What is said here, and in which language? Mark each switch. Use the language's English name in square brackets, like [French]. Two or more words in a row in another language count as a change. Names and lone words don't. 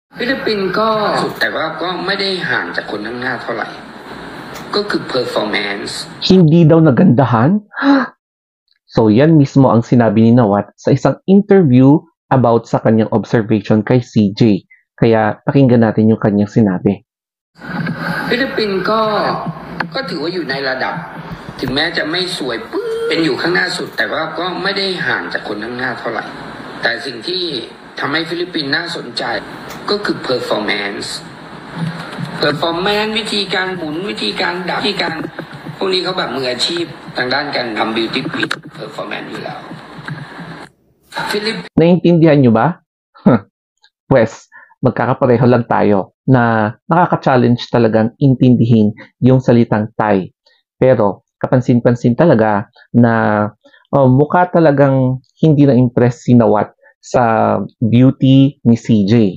[Thai] ฟิลิปปินส์ก็สุดแต่ว่าก็ไม่ได้ห่างจากคนข้างหน้าเท่าไหร่ก็คือ performance [Filipino] Hindi daw nagandahan? So yan mismo ang sinabi ni Nawat sa isang interview about sa kanyang observation kay CJ. Kaya pakinggan natin yung kanyang sinabi. [Thai] ฟิลิปปินส์ก็ถือว่าอยู่ในระดับถึงแม้จะไม่สวยปึ๊บเป็นอยู่ข้างหน้าสุดแต่ว่าก็ไม่ได้ห่างจากคนข้างหน้าเท่าไหร่แต่สิ่งที่ทำให้ฟิลิปปินส์น่าสนใจก็คือ performance วิธีการหมุนวิธีการดับวิธีการพวกนี้เขาแบบมืออาชีพทางด้านการทำ [English] beauty queen performance [Thai] อยู่แล้วฟิลิป [Filipino] Naiintindihan nyo ba? Pues, magkakapareho lang tayo na nakaka-challenge talagang intindihin yung salitang Thai. Pero kapansin-pansin talaga na mukha talagang hindi na-impress si Nawat sa beauty ni CJ.